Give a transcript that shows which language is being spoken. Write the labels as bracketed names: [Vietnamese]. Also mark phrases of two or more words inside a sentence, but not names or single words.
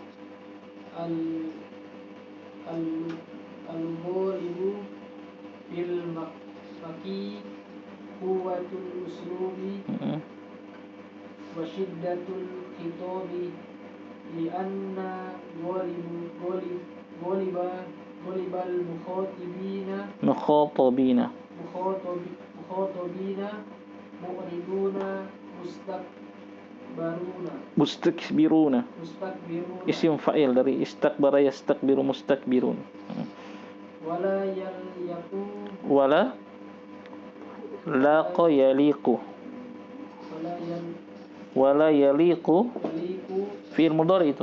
[Arabic] الغالب بالمكي قوة الأسلوب وشدة الخطاب لأن غالب المخاطبين معرضون مستكبرون. اسم فاعل dari استكبر يستكبر، مستكبر. ولا لاق يليق. ولا يليق فعل مضارع itu.